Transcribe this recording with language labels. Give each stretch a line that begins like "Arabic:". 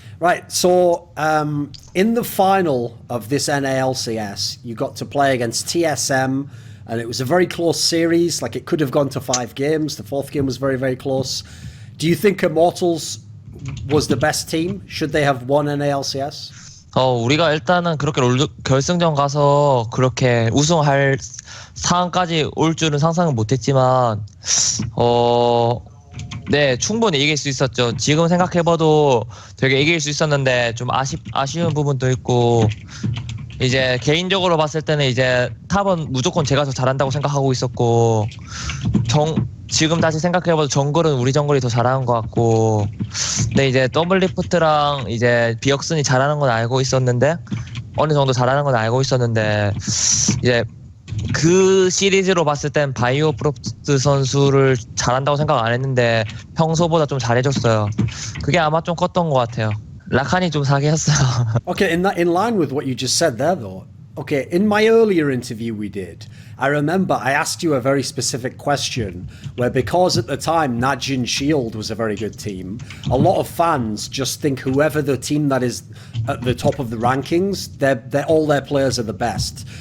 English: Right, so in the final of this NALCS, you got to play against TSM, and it was a very close series. Like, it could have gone to 5 games. The 4th game was very, very close. Do you think Immortals was the best team? Should they have won NALCS?
Korean: 우리가 일단은 그렇게 결승전 가서 그렇게 우승할 상황까지 올 줄은 상상은 못했지만, 네, 충분히 이길 수 있었죠. 지금 생각해봐도 되게 이길 수 있었는데 좀 아쉬운 부분도 있고, 이제 개인적으로 봤을 때는 이제 탑은 무조건 제가 더 잘한다고 생각하고 있었고, 지금 다시 생각해봐도 정글은 우리 정글이 더 잘하는 것 같고, 근데 이제 더블리프트랑 이제 비역슨이 잘하는 건 알고 있었는데, 어느 정도 잘하는 건 알고 있었는데, 이제 그 시리즈로 봤을 땐 바이오 프로스트 선수를 잘한다고 생각 안 했는데 평소보다 좀 잘해줬어요. 그게 아마 좀 컸던 것 같아요. 라칸이 좀 사기였어요.
English: Okay, in line with what you just said there, though. Okay, in my earlier interview we did, I remember I asked you a very specific question where, because at the time Najin Shield was a very good team, a lot of fans just think whoever the team that is at the top of the rankings, they're all their players are the best.